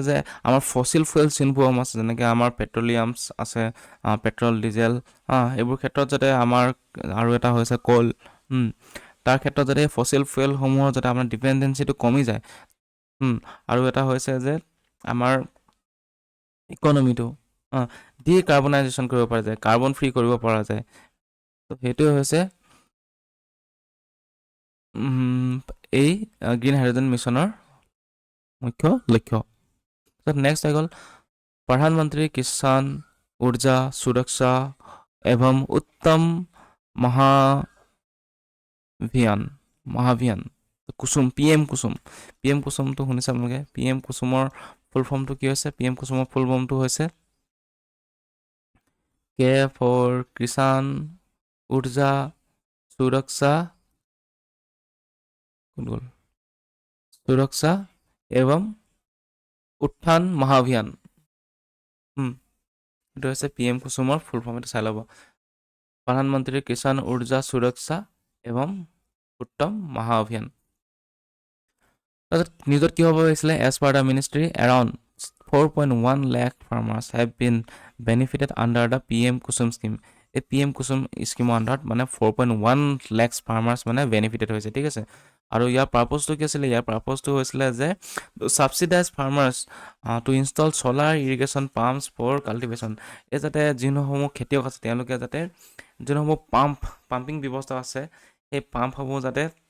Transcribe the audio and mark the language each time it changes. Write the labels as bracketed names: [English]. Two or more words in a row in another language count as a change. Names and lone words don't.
[Assamese] যে আমাৰ [English] fossil fuels [Assamese] যোনবোৰ আছে, যেনেকৈ আমাৰ পেট্ৰলিয়ামছ আছে, [English] petrol diesel, [Assamese] এইবোৰ ক্ষেত্ৰত যাতে আমাৰ, আৰু এটা হৈছে কল, তাৰ ক্ষেত্ৰত যাতে ফচিল ফুয়েলসমূহৰ যাতে আমাৰ ডিপেণ্ডেঞ্চিটো কমি যায়, আৰু এটা হৈছে যে আমাৰ ইকনমিটো ডিকাৰ্বনাইজেশ্যন কৰিব পৰা যায়, [English] carbon free [Assamese] কৰিব পৰা যায়। তো সেইটোৱে হৈছে এই [English] green hydrogen mission [Assamese] মুখ্য লক্ষ্য। নেক্সট হৈ গ'ল প্ৰধানমন্ত্ৰী কিষাণ [Hindi] ऊर्जा सुरक्षा एवं उत्तम महाभियान [Assamese] কুসুম PM কুসুমটো শুনিছে আপোনালোকে PM কুসুমৰ [English] full form [Assamese] কি হৈছে PM কুসুমৰ [English] full form [Assamese] হৈছে [English] K for [Assamese] কিষাণ [Hindi] ऊर्जा सुरक्षा एवं उत्थान महाभियान [Assamese] এইটো হৈছে PM কুসুমৰ [English] full form [Assamese] এটা চাই ল'ব প্ৰধানমন্ত্ৰী কিষাণ [Hindi] ऊर्जा सुरक्षा एवं उत्तम महाअभियान [Assamese] নিউজত কি হ'ব হৈছিলে [English] as per the ministry around 4.1 lakh farmers have been benefited under the PM kusum scheme [Assamese] এই PM kusum স্কিমৰ আণ্ডাৰত মানে [English] 4.1 lakhs farmers [Assamese] মানে বেনিফিটেড হৈছে ঠিক আছে আৰু ইয়াৰ পাৰপজটো কি আছিলে ইয়াৰ পাৰপজটো হৈছিলে যে [English] subsidize farmers to install solar irrigation pumps for cultivation [Assamese] এই যাতে যিসমূহ খেতিয়ক আছে তেওঁলোকে যাতে যিসমূহ পাম্পিং ব্যৱস্থা আছে সেই পাম্পসমূহ যাতে